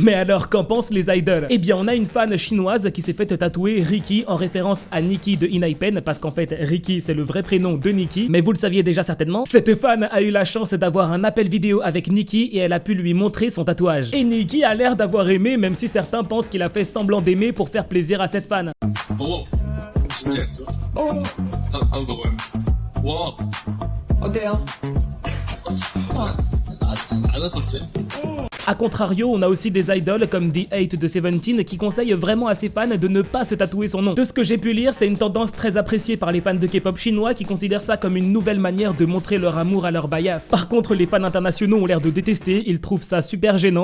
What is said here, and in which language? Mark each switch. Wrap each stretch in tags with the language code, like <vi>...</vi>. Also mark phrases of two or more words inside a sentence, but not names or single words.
<fr>Mais alors, qu'en pensent les idoles? Eh bien, on a une fan chinoise qui s'est fait tatouer Ricky en référence à Nikki de Enhypen, parce qu'en fait, Ricky, c'est le vrai prénom de Nikki, mais vous le saviez déjà certainement. Cette fan a eu la chance d'avoir un appel vidéo avec Nikki et elle a pu lui montrer son tatouage. Et Nikki a l'air d'avoir aimé, même si certains pensent qu'il a fait semblant d'aimer pour faire plaisir à cette fan.</fr> <ko>Oh, 진짜 했어? 한번 와, 어때요? 안 왔었어요?</ko> <fr>A contrario, on a aussi des idoles comme The 8 de Seventeen qui conseillent vraiment à ses fans de ne pas se tatouer son nom. De ce que j'ai pu lire, c'est une tendance très appréciée par les fans de K-pop chinois qui considèrent ça comme une nouvelle manière de montrer leur amour à leur bias. Par contre, les fans internationaux ont l'air de détester, ils trouvent ça super gênant.</fr>